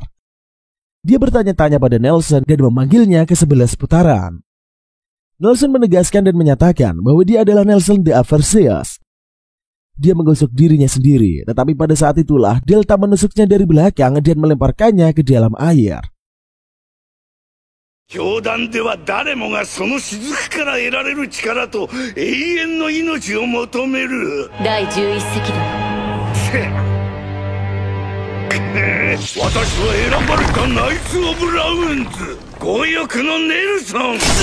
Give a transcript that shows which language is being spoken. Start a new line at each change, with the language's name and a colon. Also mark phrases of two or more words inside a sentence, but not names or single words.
Indonesian: Dia bertanya-tanya pada Nelson dan memanggilnya ke 11 putaran. Nelson menegaskan dan menyatakan bahwa dia adalah Nelson the Aversius. Dia menggosok dirinya sendiri, tetapi pada saat itulah Delta menusuknya dari belakang dan melemparkannya ke dalam air.
Japanese: 教団では誰もがその雫から得られる力と永遠の命を求める。第11席だ。私は選ばれたナイツ・オブ・ラウンズ、強欲のネルソン。